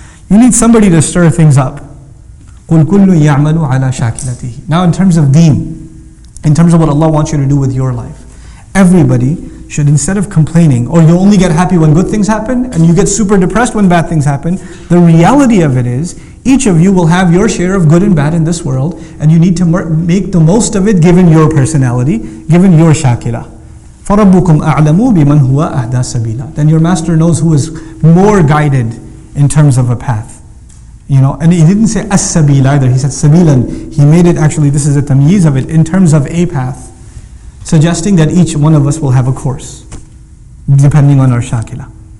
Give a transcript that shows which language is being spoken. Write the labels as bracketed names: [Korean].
[English] You need somebody to stir things up. Now in terms of deen, in terms of what Allah wants you to do with your life, everybody should, instead of complaining, or you only get happy when good things happen, and you get super depressed when bad things happen, the reality of it is, each of you will have your share of good and bad in this world, and you need to make the most of it given your personality, given your shakila. [Arabic] فَرَبُّكُمْ أَعْلَمُ بِمَنْ هُوَ أَهْدَى سَبِيلًا. [English] Then your master knows who is more guided in terms of a path. And he didn't say as-sabil either, he said sabilan. He made it actually, this is a tamyiz of it, in terms of a path, suggesting that each one of us will have a course, depending on our shakila.